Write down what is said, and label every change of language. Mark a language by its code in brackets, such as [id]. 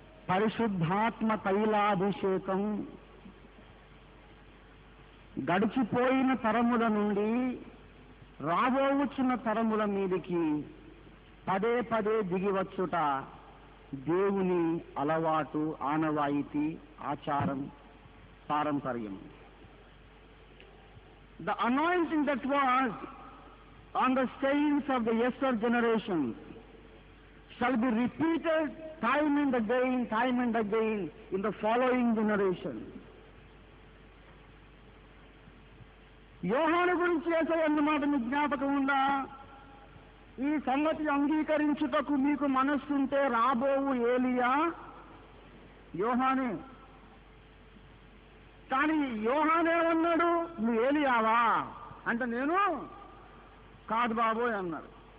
[te] పరిశుద్ధాత్మ తైలాభిషేకం గడిచిపోయిన తరముల నుండి రాబోవుచున్న తరముల మీదికి పదే పదే దిగివచ్చుట దేవుని అలవాటు, ఆనవాయితీ, ఆచారం, పారంపర్యం. [en] The anointing that was on the saints of the yester generation shall be repeated time and again in the following generation. [te] యోహాను గురించి యేసయ్య అన్నమాట మీకు జ్ఞాపకం ఉందా? ఈ సంగతి అంగీకరించుటకు మీకు మనస్సుంటే రాబోవు ఏలియా యోహానే. కానీ యోహానేమన్నాడు? నువ్వు ఏలియావా అంటే నేను కాదు బాబోయ్ అన్నాడు.